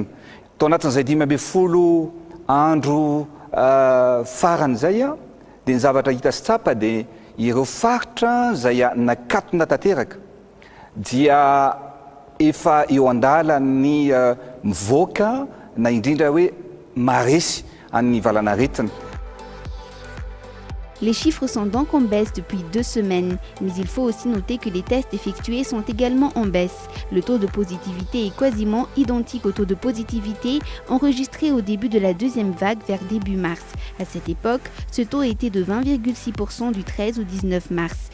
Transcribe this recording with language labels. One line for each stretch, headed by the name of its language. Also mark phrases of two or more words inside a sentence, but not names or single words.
Malagasy: Tao anatin'izay 12 andro farany izay dia ny zavatra hita sy tsapa dia ireo faritra izay nakatona tanteraka dia efa eo andala ny mivoaka na indrindra hoe maresy amin'ny valanaretina.
French: Les chiffres sont donc en baisse depuis 2 semaines, mais il faut aussi noter que les tests effectués sont également en baisse. Le taux de positivité est quasiment identique au taux de positivité enregistré au début de la deuxième vague vers début mars. À cette époque, ce taux était de 20,6% du 13 au 19 mars.